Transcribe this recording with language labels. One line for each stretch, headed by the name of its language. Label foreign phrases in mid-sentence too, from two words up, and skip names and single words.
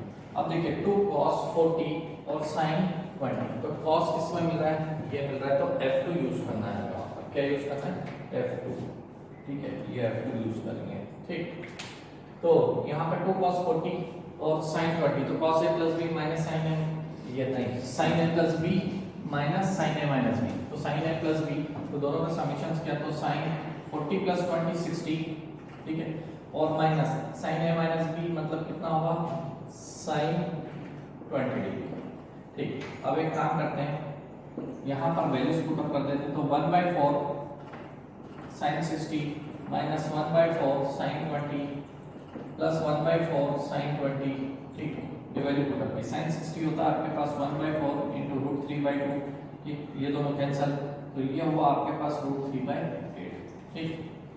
Hindi: अब देखिए 2 cos 40 और sin 20, तो cos किसमें मिल रहा है, ये मिल रहा है, तो f2 यूज करना है, यहाँ पर क्या यूज करना है, f2, ठीक है, ये f2 यूज करेंगे, ठीक। तो यहाँ पर 2 cos 40 और sin 20, तो
English: cos a plus b minus sin a,
Hindi: ये नहीं,
English: sin a plus b minus sin a minus b,
Hindi: तो
English: sin a plus b,
Hindi: तो दोनों का समेशन क्या, तो
English: sin 40 plus 20 60,
Hindi: ठीक है, और
English: minus sin a minus b
Hindi: मतलब कितना होगा,
English: sin 20 degree,
Hindi: ठीक। अब एक काम करते हैं, यहाँ पर
English: values put up
Hindi: कर देते हैं, तो
English: 1/4 sin 60 minus 1/4 sin 20 plus 1/4 sin 20
Hindi: प्लस 1/4 sin 20, ठीक, ये
English: value put up
Hindi: की, sin 60 होता है आपके पास
English: 1/4 into √3/2,
Hindi: ठीक, ये दोनों कैंसिल, तो ये हुआ आपके पास √3/8, ठीक।